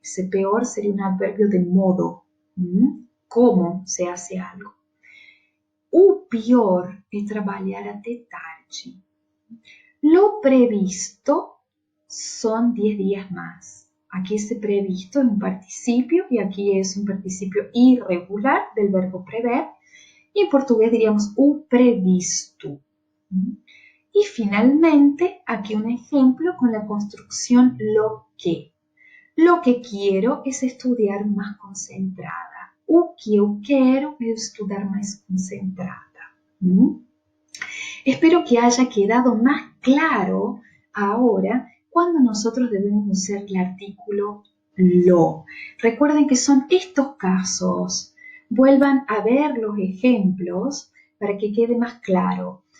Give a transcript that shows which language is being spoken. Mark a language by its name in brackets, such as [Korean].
[Spanish] Ese peor sería un adverbio de modo. ¿Cómo se hace algo? [Portuguese] O pior [Spanish] es trabajar hasta tarde. Lo previsto son 10 días más. Aquí ese previsto es un participio y aquí es un participio irregular del verbo prever [Portuguese] E em português diríamos o previsto. [Spanish] Y finalmente, aquí un ejemplo con la construcción lo que. Lo que quiero es estudiar más concentrada. [Portuguese] O que eu quero é estudar mais concentrada. [Spanish] Espero que haya quedado más claro ahora cuando nosotros debemos usar el artículo lo. Recuerden que son estos casos. Vuelvan a ver los ejemplos para que quede más claro.